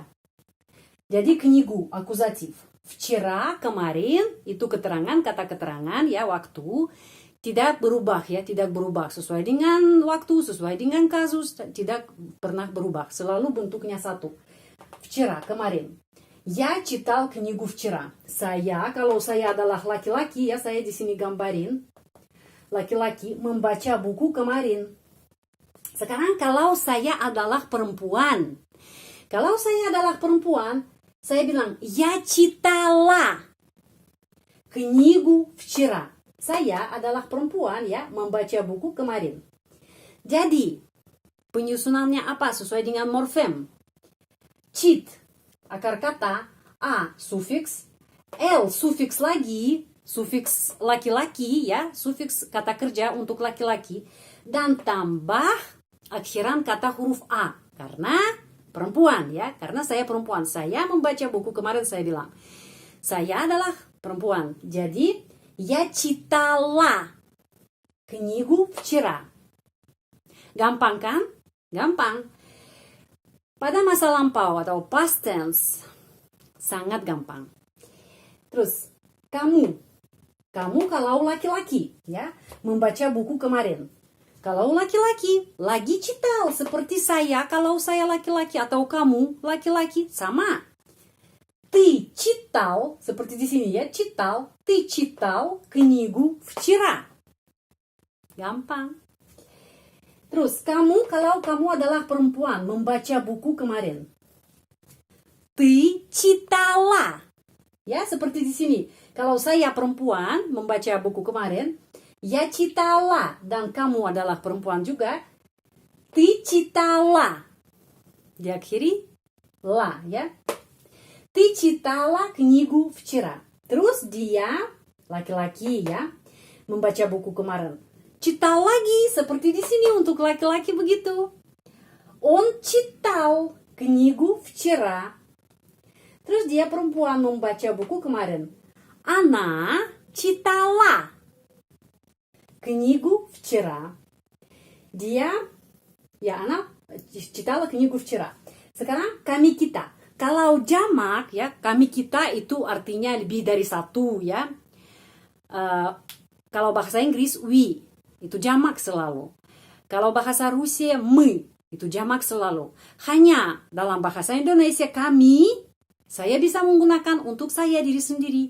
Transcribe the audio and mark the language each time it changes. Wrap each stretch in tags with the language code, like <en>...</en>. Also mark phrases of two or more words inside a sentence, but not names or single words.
<id>Jadi knigu, akuzatif. Vчера, kemarin, itu keterangan, kata keterangan, ya, waktu. Tidak berubah, ya, tidak berubah. Sesuai dengan waktu, sesuai dengan kasus, tidak pernah berubah. Selalu bentuknya satu. Vчера, kemarin.</id> <ru>Я читал книгу вчера.</ru> <id>Saya, kalau saya adalah laki-laki, ya, saya di sini gambarin. Laki-laki membaca buku kemarin. Sekarang kalau saya adalah perempuan. Kalau saya adalah perempuan, saya bilang,</id> <ru>я читала книгу вчера.</ru> <id>Saya adalah perempuan, ya, membaca buku kemarin. Jadi, penyusunannya apa? Sesuai dengan morfem. Чит, akar kata, A, sufiks, L, sufiks lagi, sufiks laki-laki, ya, sufiks kata kerja untuk laki-laki, dan tambah akhiran kata huruf A. Karena perempuan, ya, karena saya perempuan. Saya membaca buku kemarin, saya bilang. Saya adalah perempuan. Jadi,</id> <ru>я читала книгу вчера.</ru> <id>Gampang kan? Gampang. Pada masa lampau atau</id> <en>past tense,</en> <id>sangat gampang. Terus, kamu kalau laki-laki, ya, membaca buku kemarin. Kalau laki-laki, lagi читал, seperti saya kalau saya laki-laki, atau kamu laki-laki, sama.</id> <ru>Ты читал,</ru> <id>seperti di sini, ya,</id> <ru>читал, ты читал книгу вчера.</ru> <id>Gampang. Terus, kamu, kalau kamu adalah perempuan, membaca buku kemarin.</id> <ru>Ты читала.</ru> <id>Ya, seperti di sini. Kalau saya perempuan, membaca buku kemarin,</id> <ru>я читала.</ru> <id>Dan kamu adalah perempuan juga,</id> <ru>ты читала.</ru> <id>Diakhiri la, ya.</id> <ru>Ты читала книгу вчера.</ru> <id>Terus dia, laki-laki, ya, membaca buku kemarin. Читал lagi, seperti di sini untuk laki-laki begitu.</id> <ru>Он читал книгу вчера.</ru> <id>Terus dia perempuan membaca buku kemarin.</id> <ru>Она читала книгу вчера.</ru> <id>Dia, ya,</id> <ru>она читала книгу вчера.</ru> <id>Sekarang kami kita. Kalau jamak, ya, kami kita itu artinya lebih dari satu, ya. Kalau bahasa Inggris, we, itu jamak selalu. Kalau bahasa Rusia, мы, itu jamak selalu. Hanya dalam bahasa Indonesia, kami, saya bisa menggunakan untuk saya diri sendiri.</id>